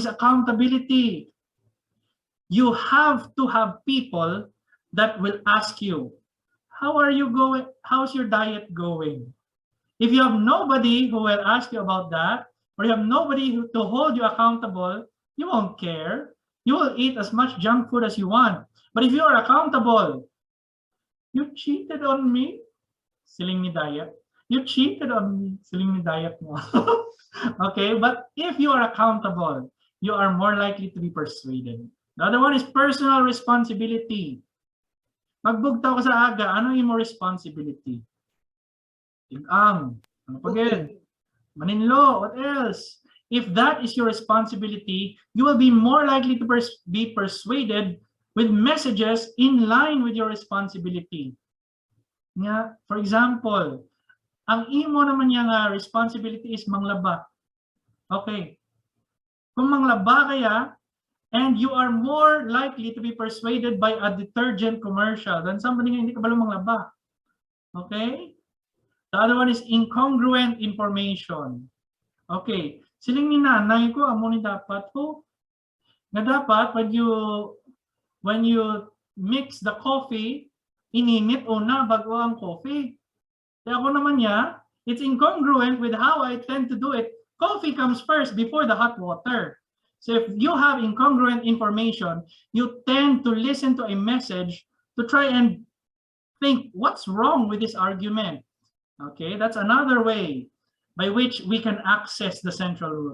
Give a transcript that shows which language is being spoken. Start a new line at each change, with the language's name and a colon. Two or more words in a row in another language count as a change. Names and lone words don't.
English: Other one is accountability. You have to have people that will ask you, how are you going? How's your diet going? If you have nobody who will ask you about that, or you have nobody to hold you accountable, you won't care. You will eat as much junk food as you want. But if you are accountable, you cheated on me,
Hiligaynon: siling ni diet.
English: You cheated on me,
Hiligaynon: siling ni diet mo.
English: Okay, but if you are accountable, you are more likely to be persuaded. The other one is personal responsibility.
Hiligaynon: Magbugtaw ka sa aga, ano yung mo responsibility? Tig-ang. Ano pa again? Maninlo,
English: what else? If that is your responsibility, you will be more likely to be persuaded with messages in line with your responsibility. Nga, for example,
Hiligaynon: ang imo naman yung responsibility is manglaba. Okay. Kung manglaba kaya,
English: and you are more likely to be persuaded by a detergent commercial than somebody
Hiligaynon: nga hindi kabalo manglaba.
English: Okay? The other one is incongruent information. Okay.
Hiligaynon: Siling ni nanay ko, amo ni dapat po. Na dapat,
English: when you mix the coffee,
Hiligaynon: ininit una bago ang coffee. Kaya ako naman niya,
English: it's incongruent with how I tend to do it. Coffee comes first before the hot water. So if you have incongruent information, you tend to listen to a message to try and think, what's wrong with this argument? Okay, that's another way by which we can access the central root.